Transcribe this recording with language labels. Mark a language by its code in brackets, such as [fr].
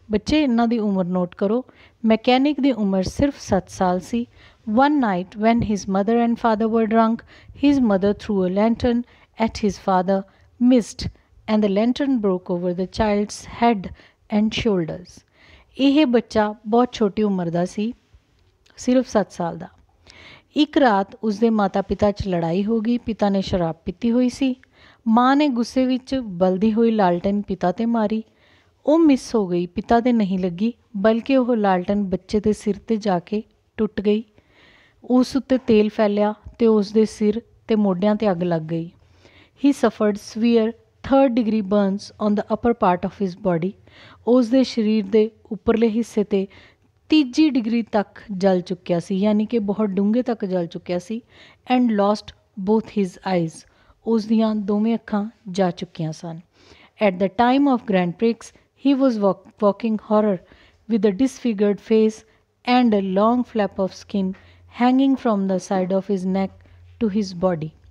[pa] ਬੱਚੇ ਇਹਨਾਂ ਦੀ ਉਮਰ ਨੋਟ ਕਰੋ। ਮਕੈਨਿਕ ਦੀ ਉਮਰ ਸਿਰਫ 7 ਸਾਲ ਸੀ। [en] One night when his mother and father were drunk, his mother threw a lantern at his father, missed, and the lantern broke over the child's head and shoulders. [pa] ਇਹ ਬੱਚਾ ਬਹੁਤ ਛੋਟੀ ਉਮਰ ਦਾ ਸੀ, ਸਿਰਫ 7 ਸਾਲ ਦਾ। ਇੱਕ ਰਾਤ ਉਸਦੇ ਮਾਤਾ ਪਿਤਾ 'ਚ ਲੜਾਈ ਹੋ ਗਈ। ਪਿਤਾ ਨੇ ਸ਼ਰਾਬ ਪੀਤੀ ਹੋਈ ਸੀ। ਮਾਂ ਨੇ ਗੁੱਸੇ ਵਿੱਚ ਬਲਦੀ ਹੋਈ ਲਾਲਟਨ ਪਿਤਾ 'ਤੇ ਮਾਰੀ। ਉਹ ਮਿਸ ਹੋ ਗਈ, ਪਿਤਾ 'ਤੇ ਨਹੀਂ ਲੱਗੀ, ਬਲਕਿ ਉਹ ਲਾਲਟਨ ਬੱਚੇ ਦੇ ਸਿਰ 'ਤੇ ਜਾ ਕੇ ਟੁੱਟ ਗਈ। ਉਸ ਉੱਤੇ ਤੇਲ ਫੈਲਿਆ ਅਤੇ ਉਸ ਦੇ ਸਿਰ ਅਤੇ ਮੋਢਿਆਂ 'ਤੇ ਅੱਗ ਲੱਗ ਗਈ। [en] He suffered severe 3rd degree burns on the upper part of his body. [pa] ਉਸ ਦੇ ਸਰੀਰ ਦੇ ਉੱਪਰਲੇ ਹਿੱਸੇ 'ਤੇ 3 ਡਿਗਰੀ ਤੱਕ ਜਲ ਚੁੱਕਿਆ ਸੀ, ਯਾਨੀ ਕਿ ਬਹੁਤ ਡੂੰਘੇ ਤੱਕ ਜਲ ਚੁੱਕਿਆ ਸੀ। [en] And lost both his eyes. [pa] ਉਸ ਦੀਆਂ ਦੋਵੇਂ ਅੱਖਾਂ ਜਾ ਚੁੱਕੀਆਂ ਸਨ। [en] At the time of grand prix he was walking horror with a disfigured face and a long flap of skin hanging from the side of his neck to his body.